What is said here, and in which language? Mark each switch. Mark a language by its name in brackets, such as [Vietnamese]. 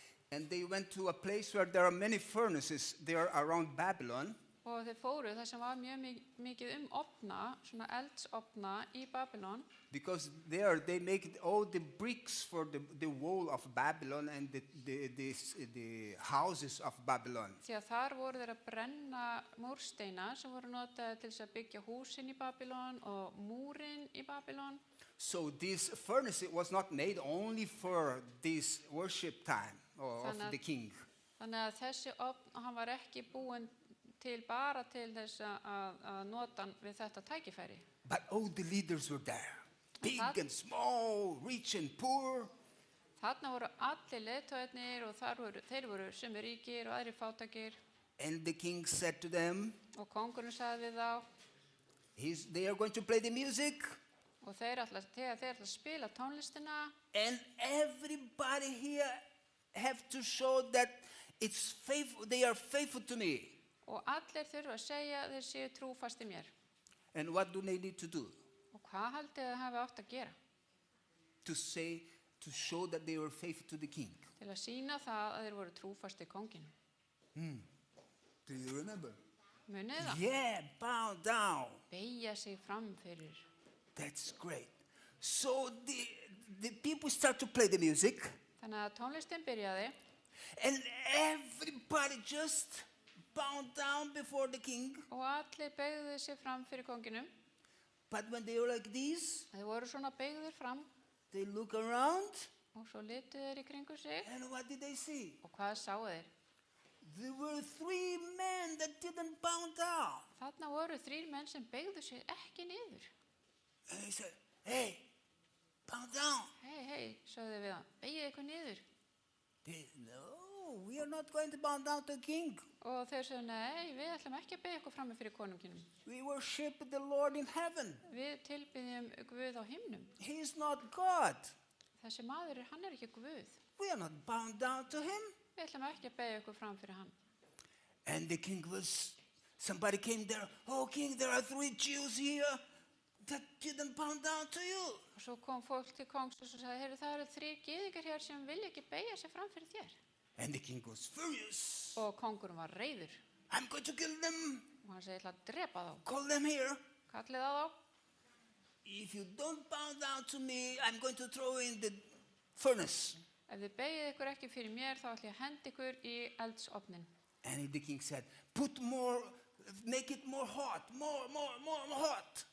[English] And they went to a place where there are many furnaces there around Babylon. [Icelandic] Og þeir fóru þar sem var mjög mikið ofna, svona eldsofna í Babylon. [English] Because there they make all the bricks for the wall of Babylon and the houses of Babylon. [Icelandic] Því að þar voru þeir að brenna múrsteina sem voru notaði til þess að byggja húsin í Babylon og múrin í Babylon. [English] So this furnace was not made only for this worship time of the king. [Icelandic] Þannig að þessi ofn, hann var ekki búinn til bara til þess að nota hann við þetta tækifæri. [English] But all the leaders were there. Big and small, rich and poor. [Icelandic] Þarna voru allir leiðtogarnir og þeir voru sumir ríkir og aðrir fátækir. [English] And the king said to them, [Icelandic] og kóngurinn sagði við þá, [English] they are going to play the music. [Icelandic] Og þeir ætla að spila tónlistina. [English] And everybody here have to show that it's faithful, they are faithful to me. [Icelandic] Og allir þurfa að segja að þeir séu trúfastir mér. [English] And what do they need to do? [Icelandic] Og hvað haldið þið hafi átt að gera? [English] To show that they were faithful to the king. [Icelandic] Til að sýna það að þeir voru trúfastir kónginum. [English] Do you remember? [Icelandic] Munið það? [English] Yeah, bow down. [Icelandic] Beygja sig fram fyrir. [English] That's great. So the people start to play the music. [Icelandic] Þannig að tónlistin byrjaði. [English] And everybody just bowed down before the king. [Icelandic] Og allir beygðu sig fram fyrir kónginum. [English] But when they were like this, [Icelandic] þeir voru svona beygðir fram. [English] They look around. [Icelandic] Og svo litu þeir í kringu sig. [English] And what did they see? [Icelandic] Og hvað sáu þeir? [English] There were 3 men that didn't bow down. [Icelandic] Þarna voru 3 menn sem beygðu sig ekki niður. [English] And he said, hey, bow down. [Icelandic] Hey, sögðu við hann, beygið ykkur niður. [English] No, we are not going to bow down to the king. [Icelandic] Og þeir sögðu, nei, við ætlum ekki að beygja ykkur frammi fyrir konunginum. [English] We worship the Lord in heaven. [Icelandic] Við tilbiðjum Guð á himnum. [English] He is not God. [Icelandic] Þessi maður, hann ekki Guð. [English] We are not bound down to him. [Icelandic] Við ætlum ekki að beygja ykkur fram fyrir hann. [English] And the king somebody came there. Oh, king, there are 3 Jews here that didn't bow down to you. [Icelandic] Og svo kom fólk til kongs og sagði, heyrðu, það eru 3 gyðingar hér sem vilja ekki beygja sig fram fyrir þér. [English] And the king was furious. [Icelandic] Og kongurinn var reiður. [English] I'm going to kill them. [Icelandic] Og hann segi, ég ætla að drepa þá. [English] Call them here. [Icelandic] Kallið á þá. [English] If you don't bow down to me, I'm going to throw in the furnace. [Icelandic] Ef þið beygið ykkur ekki fyrir mér, þá ætla ég að henda ykkur í eldsofnin. [English] And the king said, make it more hot, more hot.